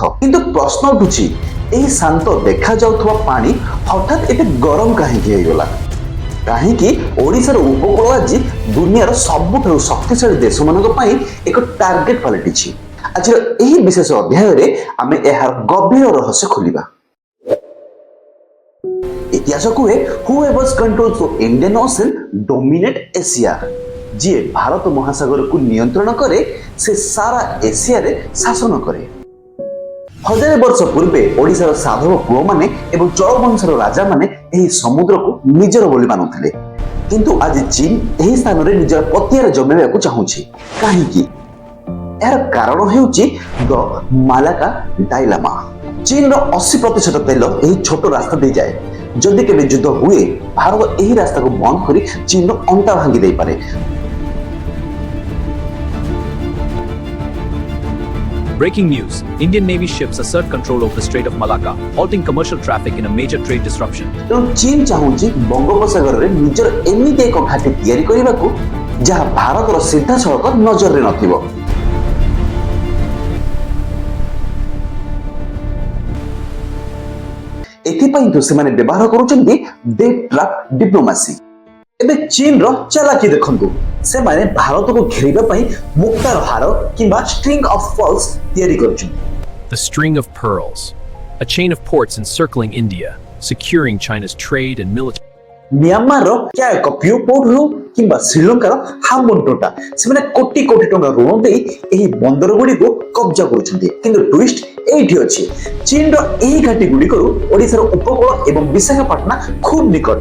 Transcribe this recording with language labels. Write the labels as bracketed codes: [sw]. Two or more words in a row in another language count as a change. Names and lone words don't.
[or] କିନ୍ତୁ ପ୍ରଶ୍ନ ଉଠୁଛି ଏହି ଶାନ୍ତ ଦେଖାଯାଉଥିବା ପାଣି ହଠାତ୍ ଏତେ ଗରମ କାହିଁକି ହେଇଗଲା? କାହିଁକି ଓଡ଼ିଶାର ଉପକୂଳ ଆଜି ଦୁନିଆର ସବୁଠାରୁ ଶକ୍ତିଶାଳୀ ଦେଶମାନଙ୍କ ପାଇଁ ଏକ ଟାର୍ଗେଟ ପାଲଟିଛି? ଆଜିର ଏହି ବିଶେଷ ଅଧ୍ୟାୟରେ ଆମେ ଏହାର ଗଭୀର ରହସ୍ୟ ଖୋଲିବା। ଇତିହାସ କୁହେ [en] whoever controls the Indian Ocean dominate Asia। [or] ଯିଏ ଭାରତ ମହାସାଗରକୁ ନିୟନ୍ତ୍ରଣ କରେ ସେ ସାରା ଏସିଆରେ ଶାସନ କରେ। ହଜାରେ ବର୍ଷ ପୂର୍ବେ ଓଡ଼ିଶାର ସାଧବ ପୁଅମାନେ ଏବଂ ଚଳବଂଶର ରାଜାମାନେ ଏହି ସମୁଦ୍ରକୁ ନିଜର ବୋଲି ମାନୁଥିଲେ। କିନ୍ତୁ ଆଜି ଚୀନ ଏହି ସ୍ଥାନରେ ନିଜର ପତିଆର ଜମେଇବାକୁ ଚାହୁଁଛି। କାହିଁକି? ଏହାର କାରଣ ହେଉଛି [en] The Malacca dilemma. [or] ଚୀନର 80% ତେଲ ଏହି ଛୋଟ ରାସ୍ତା ଦେଇ ଯାଏ। ଯଦି କେବେ ଯୁଦ୍ଧ ହୁଏ ଭାରତ ଏହି ରାସ୍ତାକୁ ବନ୍ଦ କରି ଚୀନର ଅଣ୍ଟା ଭାଙ୍ଗି ଦେଇପାରେ। [en] Breaking news: Indian Navy ships assert control over the Strait of Malacca, halting commercial traffic in a major trade disruption. [or] ତେଣୁ ଚୀନ ଚାହୁଁଛି ବଙ୍ଗୋପସାଗରରେ ନିଜର ଏମିତି ଏକ ଘାଟି ତିଆରି କରିବାକୁ ଯାହା ଭାରତର ସିଧାସଳଖ ନଜରରେ ନଥିବ। ଏଥିପାଇଁ ତ ସେମାନେ ବ୍ୟବହାର କରୁଛନ୍ତି [en] debt trap diplomacy. [or] ଏବେ ଚୀନର ଚାଲାକି ଦେଖନ୍ତୁ। ସେମାନେ ଭାରତକୁ ଘେରିବା ପାଇଁ ମୁକ୍ତାର ହାର କିମ୍ବା [en] string of pearls [or] ତିଆରି କରୁଛନ୍ତି। [en] The string of pearls, a chain of ports encircling India, securing China's trade and military. [or] ମିଆଁମାରର କ୍ୟାକପିଓ ପୋର୍ଟ ହେଉ କିମ୍ବା ଶ୍ରୀଲଙ୍କାର ହାମ୍ବନଟୋଟା ସେମାନେ କୋଟି କୋଟି ଟଙ୍କା ଋଣ ଦେଇ ଏହି ବନ୍ଦର ଗୁଡ଼ିକୁ କବ୍ଜା କରୁଛନ୍ତି। କିନ୍ତୁ ଟ୍ୱିଷ୍ଟ ଏଇଠି ଅଛି, ଚୀନର ଏହି ଘାଟି ଗୁଡ଼ିକରୁ ଓଡ଼ିଶାର ଉପକୂଳ ଏବଂ ବିଶାଖାପାଟଣା ଖୁବ୍ ନିକଟ।